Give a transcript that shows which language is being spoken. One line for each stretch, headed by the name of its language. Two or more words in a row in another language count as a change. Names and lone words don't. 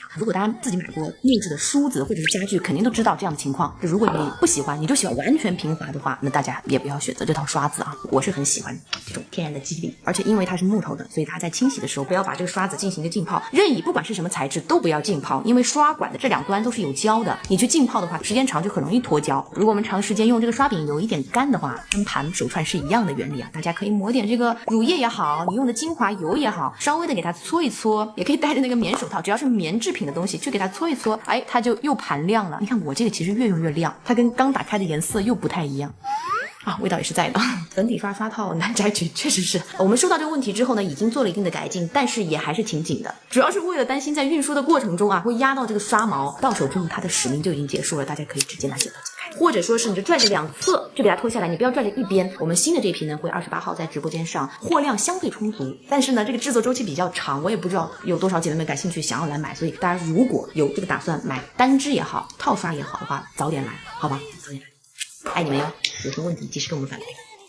Chinese: 如果大家自己買過木質的梳子或者是家具，肯定都知道這樣的情況。就如果你不喜歡，你就喜歡完全平滑的話，那大家也不要選擇這套刷子啊。我是很喜歡這種天然的肌理，而且因為它是木頭的，所以它在清洗的時候不要把這個刷子進行一個浸泡，任意不管是什麼材質都不要浸泡，因為刷管的這兩端都是有膠的，你去浸泡的話，時間長就很容易脫膠。如果我們長時間用這個刷柄有一點乾的話，跟盤手串是一樣的原理啊。大家可以抹點這個乳液也好，你用的精華油也好，稍微的給它搓一搓，也可以帶着那個棉手套，只要是棉製品的東西去給它搓一搓，哎，它就又盤亮了。你看我這個其實越用越亮，它跟剛打開的顏色又不太一樣。味道也是在的。粉底刷刷套難摘取，確實是。我們收到這個問題之後呢，已經做了一定的改進，但是也還是挺緊的，主要是為了擔心在運輸的過程中啊，會壓到這個刷毛，到手之後它的使命就已經結束了，大家可以直接拿剪刀剪開，或者說是你就拽着兩側就給它脫下來，你不要拽着一邊。我們新的這批呢，會28號在直播間上，貨量相對充足，但是呢，這個製作週期比較長，我也不知道有多少姐妹們感興趣想要來買，所以大家如果有這個打算買單支也好，套刷也好的話，早點來，好吧？早點來。愛你們喲，有什麼問題及時跟我們反饋。